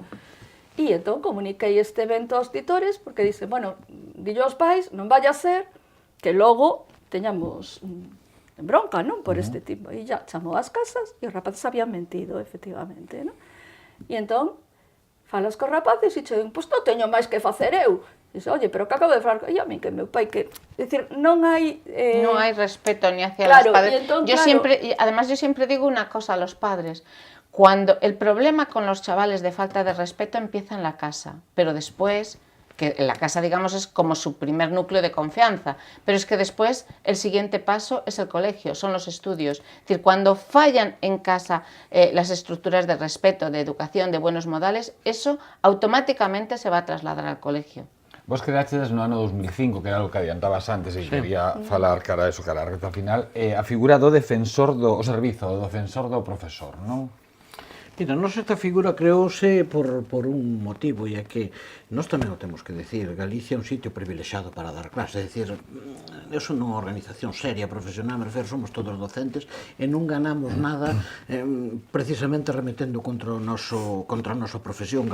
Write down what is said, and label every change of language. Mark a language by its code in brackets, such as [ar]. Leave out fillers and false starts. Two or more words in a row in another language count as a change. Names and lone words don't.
[gl] E entón comuniquei este evento aos titores, porque dicen, bueno, dillo aos pais, non vaya a ser que logo teñamos en bronca, non? Por este tipo. E ya chamou ás casas e os rapaces habían mentido, efectivamente, non? E entón, falas cos rapaces e che din, pois non teño máis que facer eu. E dice, oye, pero que acabo de falar? E a min que meu pai que... É dicir, non hai... Non hai [es] respeto ni hacia claro, los padres. [gl] Entón, [es] Además, yo siempre digo una cosa a los padres. Cuando el problema con los chavales de falta de respeto empieza en la casa, pero después... que en la casa, digamos, es como su primer núcleo de confianza, pero es que después el siguiente paso es el colegio, son los estudios. Es decir, cuando fallan en casa las estructuras de respeto, de educación, de buenos modales, eso automáticamente se va a trasladar al colegio. [gl] Vos quedastedes no ano 2005, que era algo que adiantabas antes e quería falar cara a eso, cara a recta final, a figura do defensor do servizo, do defensor do profesor, non? Mira, nos esta figura creouse por un motivo, e é que nós tamén o temos que decir, Galicia é un sitio privilexiado para dar clase, é dicir, é unha organización seria, profesional, me refiro, somos todos docentes e non ganamos nada precisamente remetendo contra a nosa profesión.